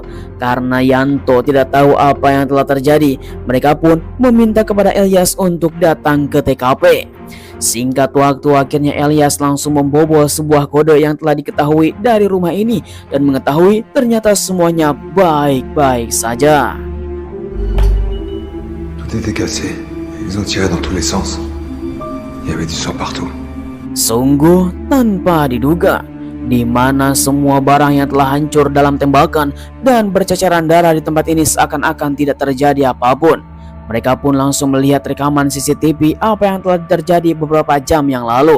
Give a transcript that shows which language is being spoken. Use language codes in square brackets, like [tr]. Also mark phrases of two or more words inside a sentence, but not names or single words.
[id] Karena Yanto tidak tahu apa yang telah terjadi, mereka pun meminta kepada Elias untuk datang ke TKP. Singkat waktu, akhirnya Elias langsung membobol sebuah kode yang telah diketahui dari rumah ini dan mengetahui ternyata semuanya baik-baik saja. [fr] Tout était cassé. Ils ont tiré dans tous les sens. Il y avait du sang partout. [id] Sungguh tanpa diduga, di mana semua barang yang telah hancur dalam tembakan dan berceceran darah di tempat ini seakan-akan tidak terjadi apapun. Mereka pun langsung melihat rekaman CCTV apa yang telah terjadi beberapa jam yang lalu.